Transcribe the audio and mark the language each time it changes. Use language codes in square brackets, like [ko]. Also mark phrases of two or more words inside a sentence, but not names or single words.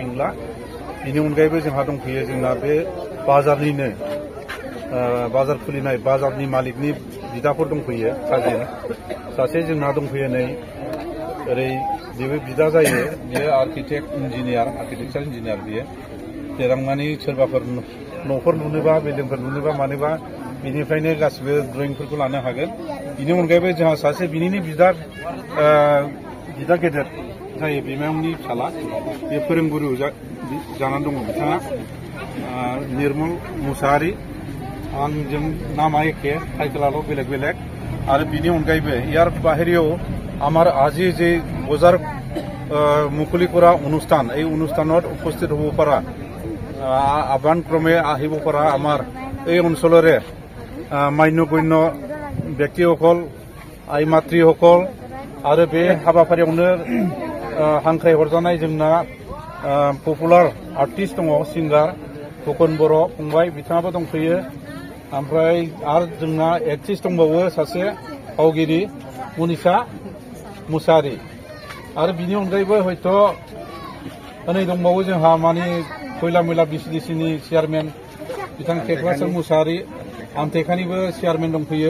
[brx] नंला बेनि अनगायैबो जोंहा दंफैयो जोंना बे बाजारनिनो बाजार खुलिनाय बाजारनि मालिकनि बिदाफोर दंफैयो काजिन सासे जोंना दंफैयो नै ओरै बेबो बिदा जायो बियो [en] architecture engineer [brx] बियो देरांनानै सोरबाफोर न'फोर लुनोबा बिल्डिंफोर लुनोबा मानोबा बिनिफ्रायनो गासिबो ड्रयिंफोरखौ लानो हागोन बिनि अनगायैबो जोंहा सासे बिनिनो बिदा गेदेर जायो बिमायंनि फिसाला बे फोरोंगुरु जानानै दङ बिथाङा निर्मल मुसाहारि आंजों नामा एखे टाइटेलाल' बेलेग बेलेग आरो बिनि अनगायैबो [as] ইয়ার বাহিরেও আমার আজি যে বজাৰ মুকলি কৰা অনুষ্ঠান এই অনুষ্ঠানত উপস্থিত হ'ব পৰা আহ্বান ক্ৰমে আহিব পৰা আমাৰ এই অঞ্চলৰে মান্যগণ্য ব্যক্তিসকল আই মাতৃসকল [brx] आरो बे हाबाफारियावनो हांख्रायहरजानाय जोंना [en] popular artist [brx] दङ सिंगार फुकन बर' फंबाय बिथाङाबो दंफैयो ओमफ्राय आरो जोंना एक्ट्रिस दंबावो सासे फावगिरि मनिषा मुसाहारि आरो बिनि अनगायैबो हयथ' नै दंबावो जोंहा माने खयला मैला BCDC-नि चेयारमेन बिथां टेकराचर मुसाहारि आमटेकानिबो चेयारमेन दंफैयो